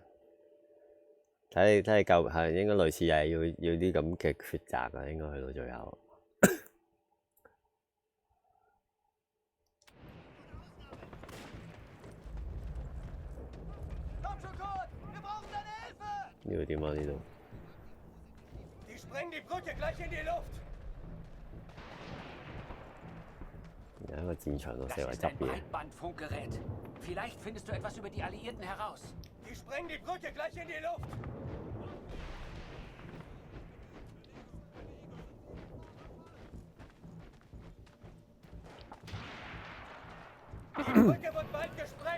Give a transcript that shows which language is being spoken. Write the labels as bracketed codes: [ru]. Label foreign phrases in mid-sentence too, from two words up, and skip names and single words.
[yue] 睇你夠係應該類似係要啲咁嘅抉擇啊，應該去到最後。呢度點啊？呢度 [de] Die sprengen die Brücke gleich in die Luft! [yue] 有一個戰場度四圍執嘢。 [de] Breitbandfunkgerät. Vielleicht findest du etwas über die Alliierten heraus. Die sprengen die Brücke gleich in die Luft! Die Brücke wird bald gesprengt!